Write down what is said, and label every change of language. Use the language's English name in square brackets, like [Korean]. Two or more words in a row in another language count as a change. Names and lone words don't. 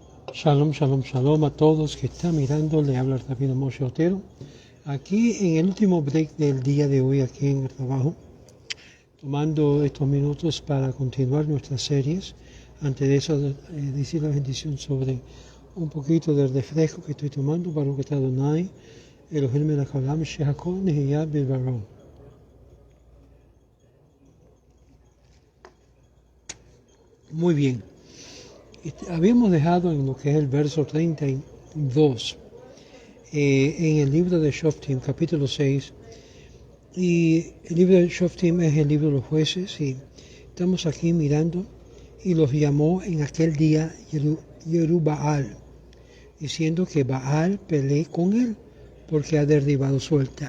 [Hebrew] שלום שלום שלום [Spanish] a todos que están mirando. Le habla el Rabino Moshe Otero. Aquí en el último break del día de hoy, aquí en el trabajo, tomando estos minutos para continuar nuestras series. Antes de eso, decir la bendición sobre un poquito del refresco que estoy tomando, [Hebrew] ברוך אדוני אלוהים מלך העולם שהכל נהיה בדברו. [Spanish] Muy bien. Habíamos dejado en lo que es el verso 32, en el libro de Shoftim, capítulo 6, y el libro de Shoftim es el libro de los jueces, y estamos aquí mirando, y los llamó en aquel día Yerubbaal, diciendo que Baal pelee con él, porque ha derribado su altar.